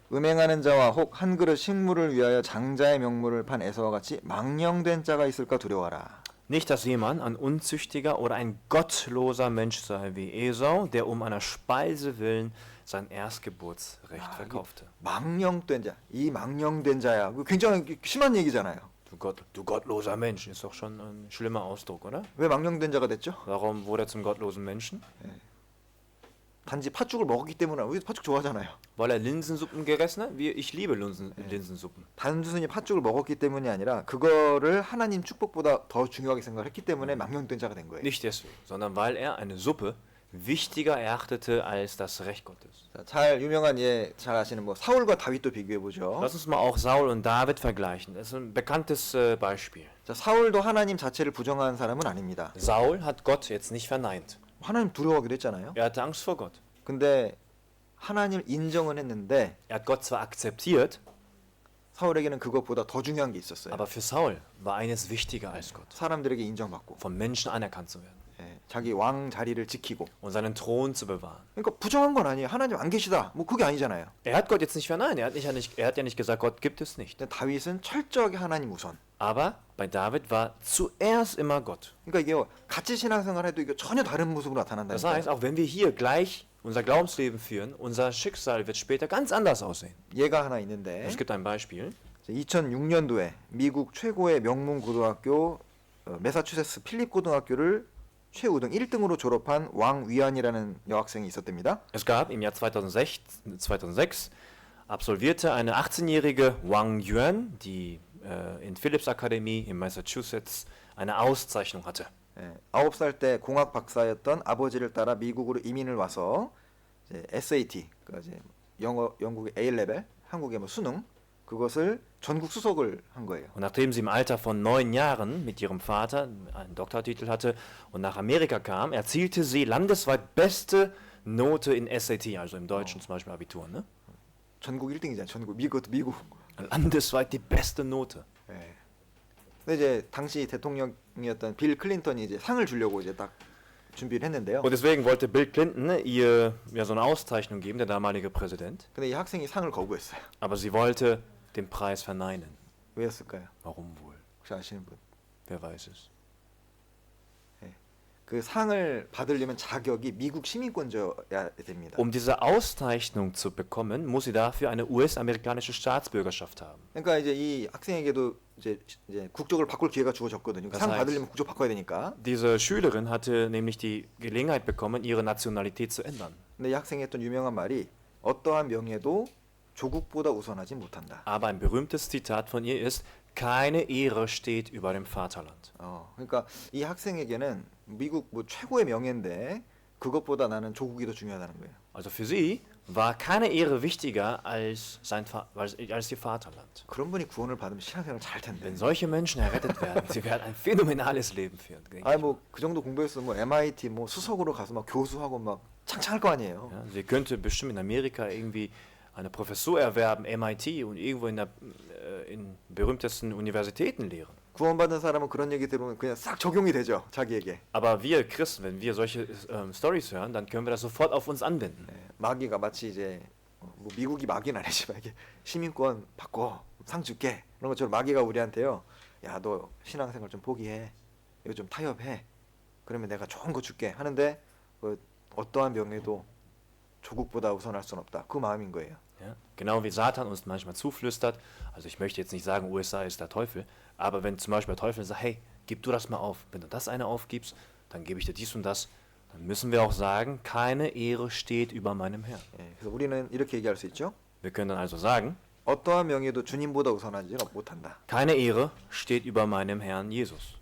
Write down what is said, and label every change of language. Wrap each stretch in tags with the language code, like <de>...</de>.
<ko>음행하는 자와 혹 한 그릇 식물을 위하여 장자의 명물을 판 에서와 같이 망령된 자가 있을까 두려워라.</ko> <de>Nicht, dass jemand ein unzüchtiger oder ein gottloser Mensch sei wie Esau, der um einer Speise willen sein Erstgeburtsrecht verkaufte.</de> <ko>망령된 자. 이 망령된 자야. 그 굉장히 심한 얘기잖아요.</ko> <de>Du gottloser Mensch, ist doch schon ein schlimmer Ausdruck, oder?</de> <ko>왜 망령된 자가 됐죠?</ko> <de>Warum wurde er zum gottlosen Menschen?</de> <ko>단지 팥죽을 먹었기 때문에. 우리 팥죽 좋아하잖아요.</ko> <de>Weil er Linsensuppen gegessen hat? Ich liebe Linsensuppen.</de> <ko>단순히 팥죽을 먹었기 때문이 아니라 그거를 하나님 축복보다 더 중요하게 생각했기 때문에 망령된 자가 된 거예요.</ko> <de>Nicht deswegen, sondern weil er eine Suppe wichtiger erachtete als das Recht Gottes.</de> <ko>자, 잘 유명한 잘 아시는 뭐 사울과 다윗도 비교해 보죠.</ko> <de>Lass uns mal auch Saul und David vergleichen. Das ist ein bekanntes Beispiel.</de> <ko>자, 사울도 하나님 자체를 부정한 사람은 아닙니다.</ko> <de>Saul hat Gott jetzt nicht verneint.</de> <ko>하나님 두려워하기도 했잖아요.</ko> <de>Er hatte Angst vor Gott.</de> <ko>근데 하나님을 인정은 했는데</ko> <de>Er hat Gott zwar akzeptiert,</de> <ko>사울에게는 그것보다 더 중요한 게 있었어요.</ko> <de>aber für Saul war eines wichtiger als Gott.</de> <ko>사람들에게 인정받고</ko> <de>Von Menschen anerkannt zu werden</de> <ko>자기 왕 자리를 지키고.</ko> <de>und seinen Thron zu bewahren.</de> <ko>그러니까 부정한 건 아니에요. 하나님 안 계시다. 뭐 그게 아니잖아요.</ko> <de>Er hat Gott jetzt nicht verneint. Er hat ja nicht gesagt, Gott gibt es nicht.</de> <ko>근데 다윗은 철저하게 하나님 우선.</ko> <de>Aber bei David war zuerst immer Gott.</de> <ko>그러니까 이게 같이 신앙생활해도 이게 전혀 다른 모습으로</ko> <de>Das heißt,</de> <ko>나타난다니까요.</ko> <de>auch wenn wir hier gleich unser Glaubensleben führen, unser Schicksal wird später ganz anders aussehen.</de> <ko>예가 하나 있는데</ko> <de>Es gibt ein Beispiel.</de> <ko>2006년도에 미국 최고의 명문 고등학교 매사추세츠 필립 고등학교를 최우등 1등으로 졸업한 왕 위안이라는 여학생이 있었답니다.</ko> <de>Es gab im Jahr 2006 absolvierte eine 18-jährige Wang Yuan, die in Phillips Akademie in Massachusetts eine Auszeichnung hatte.</de> <ko>9살 때 공학 박사였던 아버지를 따라 미국으로 이민을 와서 이제 SAT, 그러니까 이제 영국의 A-레벨, 한국의 뭐 수능 그것을 전국 수석을 한 거예요.</ko> <de>Und nachdem sie im Alter von 9 Jahren mit ihrem Vater einen Doktortitel hatte und nach Amerika kam, erzielte sie landesweit beste Note in SAT, also im Deutschen zum Beispiel Abitur, ne?</de> <ko>전국 1등이잖아요. 전국 미국.</ko> <de>Landesweit die beste Note.</de> <ko>네. 근데 이제 당시 대통령이었던 빌 클린턴이 이제 상을 주려고 이제 딱 준비를 했는데요.</ko> <de>Und deswegen wollte Bill Clinton ihr ja so eine Auszeichnung geben, der damalige Präsident.</de> <ko>근데 이 학생이 상을 거부했어요.</ko> <de>Aber sie wollte den Preis verneinen.</de> <ko>왜였을까요?</ko> <de>Warum wohl?</de> <ko>혹시 아시는 분?</ko> <de>Wer weiß es?</de> <ko>그 상을 받으려면 자격이 미국 시민권자여야 됩니다.</ko> <de>Um diese Auszeichnung zu bekommen, muss sie dafür eine US-amerikanische Staatsbürgerschaft haben.</de> <ko>그러니까 이제 이 학생에게도 이제 국적을 바꿀 기회가 주어졌거든요.</ko> <de>Das</de> <ko>상</ko> <de>heißt,</de> <ko>받으려면 국적 바꿔야 되니까.</ko> <de>Diese Schülerin hatte nämlich die Gelegenheit bekommen, ihre Nationalität zu ändern.</de> <ko>근데 이 학생이 했던 유명한 말이 어떠한 명예도 조국보다 우선하지 못한다.</ko> <de>Aber ein berühmtes Zitat von ihr ist: Keine Ehre steht über dem Vaterland.</de> <ko>그러니까 이 학생에게는 미국 뭐 최고의 명예인데 그것보다 나는 조국이 더 중요하다는 거예요.</ko> <de>Also für sie war keine Ehre wichtiger als ihr Vaterland.</de> <ko>그런 분이 구원을 받으면 신앙생활 잘 텐데.</ko> <de>Wenn solche Menschen errettet werden, sie werden ein phänomenales Leben führen. denke ich.</de> <ko>뭐 그 정도 공부해서 뭐 MIT 뭐 수석으로 가서 막 교수하고 막 창창할 거 아니에요.</ko> <de>Ja, sie könnte bestimmt in Amerika irgendwie eine Professur erwerben, MIT, und irgendwo in berühmtesten Universitäten lehren.</de> <ko>구원받은 사람은 그런 얘기 들으면 그냥 싹 적용이 되죠, 자기에게.</ko> <de>Aber wir Christen, wenn wir solche Stories hören, dann können wir das sofort auf uns anwenden.</de> <ko>마귀가 마치 이제 뭐 미국이 마귀는 아니지만 이게 시민권 바꿔 상 줄게 그런 것처럼 마귀가 우리한테요. 야, 너 신앙생활 좀 포기해. 이거 좀 타협해. 그러면 내가 좋은 거 줄게 하는데 어떠한 명예도 조국보다 우선할 수는 없다. 그 마음인 거예요.</ko> <de>Ja? Genau wie Satan uns manchmal zuflüstert, also ich möchte jetzt nicht sagen, USA ist der Teufel, aber wenn zum Beispiel der Teufel sagt, hey, gib du das mal auf, wenn du das eine aufgibst, dann gebe ich dir dies und das, dann müssen wir auch sagen, keine Ehre steht über meinem Herrn.</de> <ko>예, 그래서 우리는 이렇게 얘기할 수 있죠.</ko> <de>Wir können dann also sagen,</de> <ko>어떠한 명예도 주님보다 우선하지는 못한다.</ko> <de>keine Ehre steht über meinem Herrn Jesus.</de>